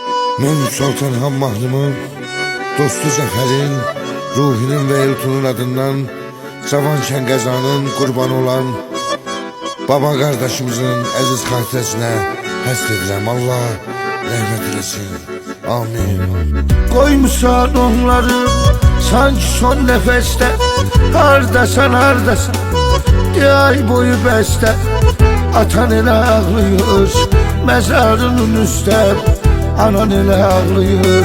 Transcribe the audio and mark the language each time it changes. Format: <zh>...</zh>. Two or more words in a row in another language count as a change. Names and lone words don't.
<az>Mən Sultan Han Mahlumun, dostu Cəfərin, Ruhinin və Eltunun adından Cavan Kəngəzanın qurbanı olan baba qardaşımızın əziz xatirəsinə həsr edirəm. Allah rəhmət eləsin. Amin.</az> <tr>Koymuşsan onları sanki son nefeste, hardasan hardasan diye ay boyu beste. Atan ele ağlıyor mezarının üstte, anan ele ağlıyor.</tr>